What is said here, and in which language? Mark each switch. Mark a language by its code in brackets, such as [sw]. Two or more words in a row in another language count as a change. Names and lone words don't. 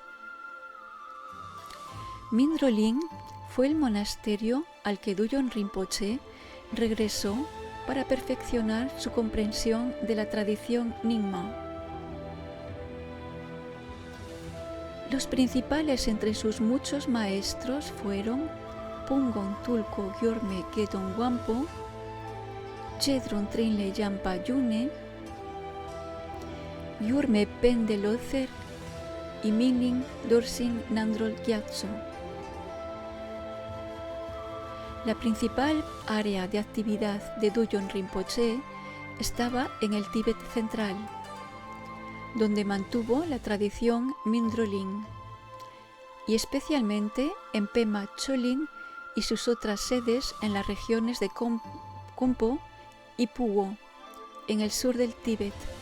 [es] Mindrolin fue el monasterio al que Dugyon Rinpoche regresó para perfeccionar su comprensión de la tradición Nyingma. Los principales entre sus muchos maestros fueron Pungon Tulko Gyorme Gedon Wampo, Jedron Trinle Yampa Yune, Yurme Pende Lozer y Mingling Dorsin Nandrol Gyatso. La principal área de actividad de Dugyon Rinpoche estaba en el Tíbet central, donde mantuvo la tradición Mindrolin, y especialmente en Pema Cholin y sus otras sedes en las regiones de Khenpo y Phuo, en el sur del Tíbet.